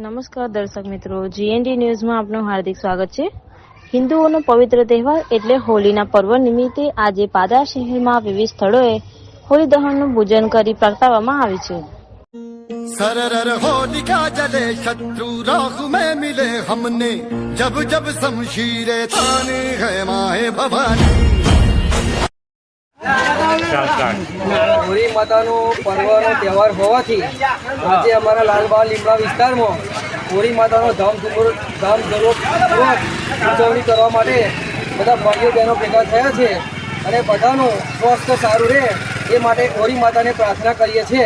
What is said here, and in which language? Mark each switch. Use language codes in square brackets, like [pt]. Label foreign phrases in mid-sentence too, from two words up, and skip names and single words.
[gu] નમસ્કાર દર્શક મિત્રો, જીએનડી ન્યૂઝમાં આપનું હાર્દિક સ્વાગત છે। હિન્દુઓનો પવિત્ર તહેવાર એટલે હોળીના પર્વ નિમિત્તે આજે પાદરા શહેરમાં વિવિધ સ્થળોએ હોળી દહનનું પૂજન કરી પ્રગટાવવામાં આવે છે। [hi] सरर होलिका जले शत्रु राह में मिले हमने जब जब शमशीरे ताने है माए भवानी। [gu] હોળી માતાનો પર્વનો તહેવાર હોવાથી આજે અમારા લાલબાગ લીમડા વિસ્તારમાં હોળી માતાનો ધામધૂમપૂર્વક ઉજવણી કરવા માટે બધા ભાઈઓ બહેનો ભેગા થયા છે અને બધાનું સ્વાસ્થ્ય સારું રહે એ માટે હોળી માતાને પ્રાર્થના કરીએ છીએ।